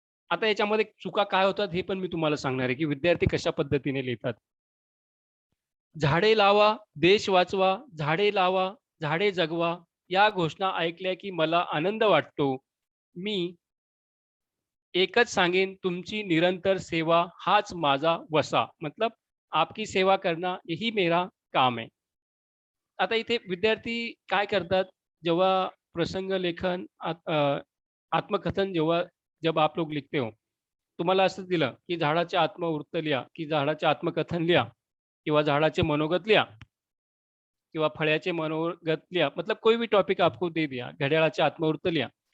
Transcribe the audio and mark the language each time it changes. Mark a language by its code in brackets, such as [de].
[mr] आता याच्यामध्ये चुका काय होतात हे पण मी तुम्हाला सांगणार आहे, की विद्यार्थी कशा पद्धतीने लिहितात. झाडे लावा, देश वाचवा, झाडे लावा, झाडे जगवा या घोषणा ऐकल्या की मला आनंद वाटतो. मी एकच सांगेन तुमची निरंतर सेवा हाच माझा वसा. [hi] मतलब आपकी सेवा करना यही मेरा काम है. [mr] आता इथे विद्यार्थी काय करतात जेव्हा प्रसंग लेखन आत्मकथन [hi] जब आप लोग लिखते हो, [mr] तुम्हाला असं दिलं की झाडाचे आत्मवृत्त लिहा, की झाडाचे आत्मकथन लिहा किंवा झाडाचे मनोगत लिहा किंवा फळ्याचे मनोगत लिहा, [hi] मतलब कोई भी टॉपिक आपको दे दिया, [mr] घड्याळाचे आत्मवृत्त लिहा.